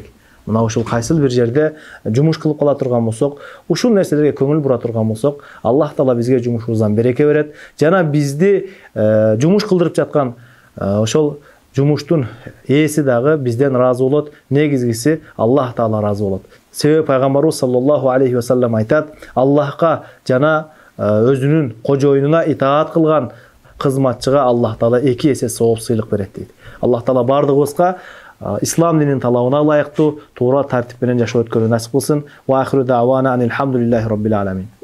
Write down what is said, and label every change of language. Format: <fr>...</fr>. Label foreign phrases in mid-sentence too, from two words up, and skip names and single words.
<ky>Мына ушул кайсыл бир жерде жумуш кылып кала турган болсок, ушул нерселерге көңүл бура турган болсок, Аллах Таала бизге жумушубуздан береке берет. Жана бизди жумуш кылдырып жаткан ошол жумуштун ээси дагы бизден разы болот. Негизгиси Аллах Таала разы болот. Себеби пайгамбарыбыз</ky> <ar>صلى الله عليه وسلم</ar> <ky>айтат: Аллахка жана өзүнүн кожоюнуна итаат кылган кызматчыга Аллах Таала 2 эсе сооп сыйлык берет дейт. Аллах Таала бардыгыбызга ислам динин талабына ылайыктуу туура тартип менен жашоо өткөрүүнү насип кылсын.</ky> <ar>وآخر دعوانا أن الحمد لله رب العالمين.</ar>